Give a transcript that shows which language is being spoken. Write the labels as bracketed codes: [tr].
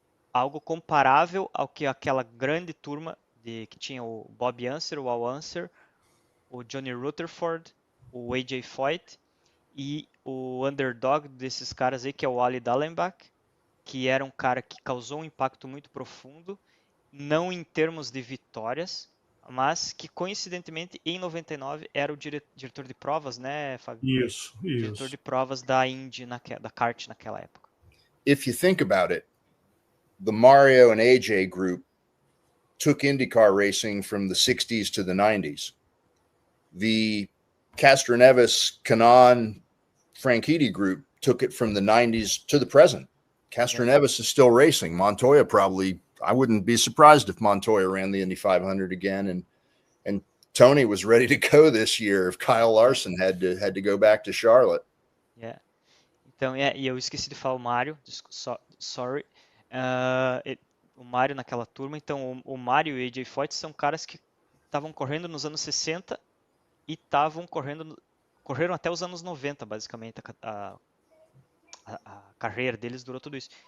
[pt] Algo comparável ao que aquela grande turma que tinha o Bob Unser, o Al Unser, o Johnny Rutherford, o AJ Foyt e o underdog desses caras aí, que é o Wally Dallenbach, que era um cara que causou um impacto muito profundo, não em termos de vitórias, mas que coincidentemente em 99 era o diretor de provas, né, Fábio? Isso. Diretor de provas da Indy, da kart naquela época. [en] If you think about it, the Mario and AJ group took IndyCar racing from the 60s to the 90s. The Castroneves, Kanaan, Franchitti group took it from the 90s to the present. Castroneves is still racing. Montoya probably, I wouldn't be surprised if Montoya ran the Indy 500 again. And Tony was ready to go this year if Kyle Larson had to go back to Charlotte. Yeah. [pt] Então, e eu esqueci de falar o Mário, sorry. O Mário naquela turma. Então, o Mário e o AJ Foyt são caras que estavam correndo nos anos 60 e correram até os anos 90, basicamente. A carreira deles durou tudo isso.